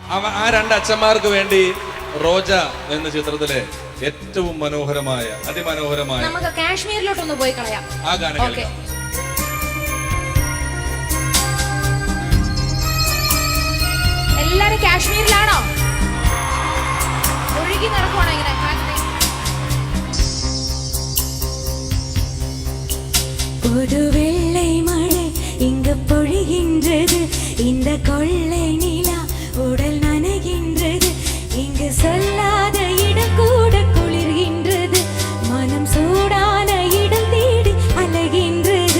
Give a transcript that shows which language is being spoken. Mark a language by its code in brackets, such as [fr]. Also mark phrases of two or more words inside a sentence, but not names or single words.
[ml] ആ രണ്ട് അച്ഛന്മാർക്ക് വേണ്ടി റോജ എന്ന ചിത്രത്തിലെ ഏറ്റവും മനോഹരമായ അതിമനോഹരമായ നമുക്ക് കാശ്മീരിലോട്ടൊന്ന് പോയി കളയാം. ആ ഗാനം കേൾക്കാം. എല്ലാരും കാശ്മീരിലാണോ? ഒഴുകി നടക്കുവാണോ ഇങ്ങനെ? [ta] ஒரு வெள்ளை மழை இங்கு பொழிகின்றது, இந்த கொள்ளை நிலா உடல் நனைகின்றது, இங்கு சொல்லாத இடம் கூட குளிர்கின்றது, மனம் சூடான இடம் தேடி அலைகின்றது.